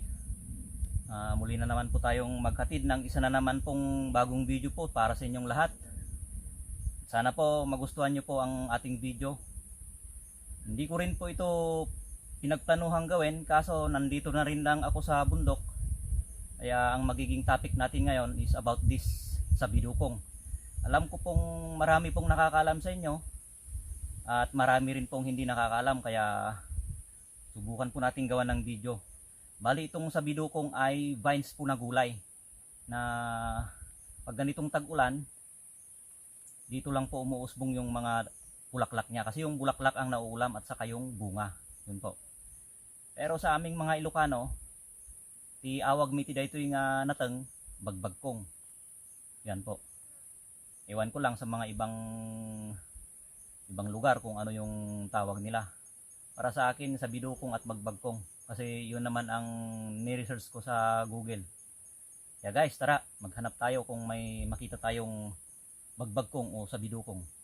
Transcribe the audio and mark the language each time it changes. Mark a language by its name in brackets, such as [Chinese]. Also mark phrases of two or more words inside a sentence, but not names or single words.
[Filipino] Muli na naman po tayong maghatid ng isa na naman pong bagong video po para sa inyong lahat. Sana po magustuhan nyo po ang ating video. Hindi ko rin po ito pinagplanuhang gawin, kaso nandito na rin lang ako sa bundok. Kaya ang magiging topic natin ngayon [English] is about this [Filipino] sa bidukong. Alam ko pong marami pong nakakaalam sa inyo at marami rin pong hindi nakakaalam, kaya subukan po natin gawa ng video. Bali itong sa bidukong ay vines po na gulay na pag ganitong tag-ulan dito lang po umuusbong yung mga bulaklak niya, kasi yung bulaklak ang nauulam at saka yung bunga, yun po. Pero sa aming mga Ilocano, [Iloko] ti awag mi ti daytoy nga nateng bagbagkong, [Filipino] yan po. Ewan ko lang sa mga ibang lugar kung ano yung tawag nila. Para sa akin, sa bidukong at bagbagkong, kasi yun naman ang ni-research ko sa Google. Kaya guys, tara maghanap tayo kung may makita tayong bagbagkong o sa bidukong.